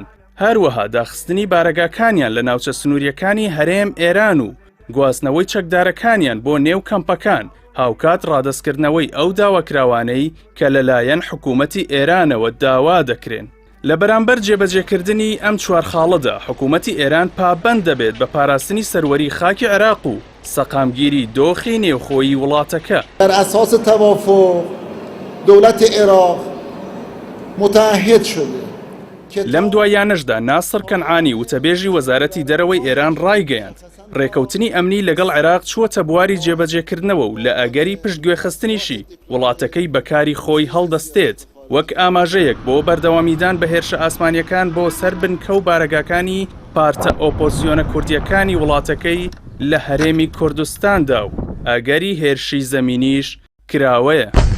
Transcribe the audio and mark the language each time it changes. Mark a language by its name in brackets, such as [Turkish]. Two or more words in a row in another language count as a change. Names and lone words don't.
[Central Kurdish] هەروەها داخستنی بارەگاکانیان لە ناوچە سنووریەکانی هەرێم ئێران و گواستنەوەی چەکدارەکانیان بۆ نێو کەمپەکان هاوکات ڕادەستکردنەوەی ئەو داواکراوانەی کە لەلایەن حکوومەتی ئێرانەوە داوا دەکرێن. لە بەرامبەر جێبەجێکردنی ئەم چوار خاڵەدا حکوومەتی ئێران پابەند دەبێت بە پاراستنی سەروەری خاکی عێراق و سەقامگیری دۆخی نێوخۆیی وڵاتەکە. [Persian] بر اساس توافق دولت عێراق متعهد شده. [Central Kurdish] لەم دوایانەشدا ناسر کەنعانی وتەبێژی وەزارەتی دەرەوەی ئێران ڕایگەیاند ڕێکەوتنی ئەمنی لەگەڵ عێراق چووەتە بواری جێبەجێکردنەوە و لە ئەگەری پشتگوێخستنیشی وڵاتەکەی بەکاری خۆی هەڵدەستێت وەک ئاماژەیەک بۆ بەردەوامیدان بە هێرشە ئاسمانیەکان بۆ سەر بنکە و بارەگاکانی پارتە ئۆپۆزیۆنە کوردیەکانی وڵاتەکەی لە هەرێمی کوردستاندا و ئەگەری هێرشی زەمینیش کراوەیە.